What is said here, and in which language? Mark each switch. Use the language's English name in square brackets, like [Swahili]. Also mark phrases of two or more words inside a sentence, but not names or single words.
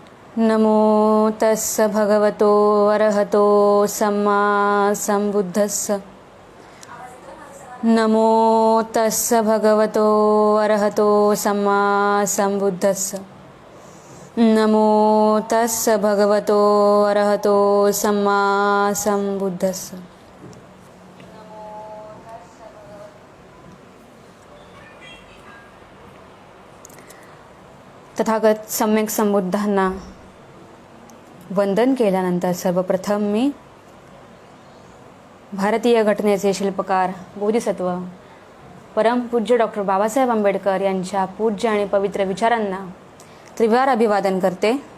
[Pali] नमो तस्स भगवतो अरहतो सम्मा संबुद्धस्स। नमो तस्स भगवतो अरहतो सम्मा संबुद्धस्स। नमो तस्स भगवतो अरहतो सम्मा संबुद्धस्स। [Marathi] तथागत सम्यक संबुद्धांना वंदन केल्यानंतर सर्वप्रथम मी भारतीय घटनेचे शिल्पकार बोधिसत्व परमपूज्य डॉक्टर बाबासाहेब आंबेडकर यांच्या पूज्य आणि पवित्र विचारांना त्रिवार अभिवादन करते.